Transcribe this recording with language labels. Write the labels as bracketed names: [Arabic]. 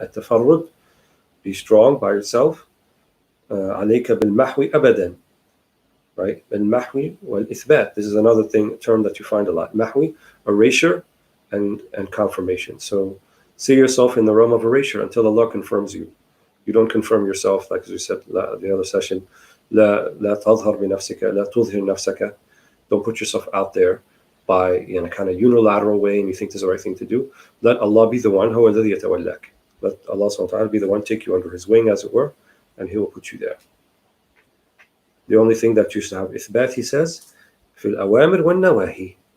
[English] At-tafarrud. Be strong by yourself. [Arabic] عليك بالمحو أبدا. [English] Right? [Arabic] بالمحو والإثبات. [English] This is another term that you find a lot. Mahwi, erasure, and confirmation. So see yourself in the realm of erasure until Allah confirms you. You don't confirm yourself, like as we said the other session. [Arabic] لا تظهر بنفسك لا تظهر نفسك. [English] Don't put yourself out there by in a kind of unilateral way and you think this is the right thing to do. Let Allah be the one. [Arabic] هو الذي يتولاك. [English] Let Allah subhanahu wa ta'ala be the one, take you under his wing, as it were, and he will put you there. The only thing that you should have إثبات, he says, [Arabic] في الأوامر والنواهي.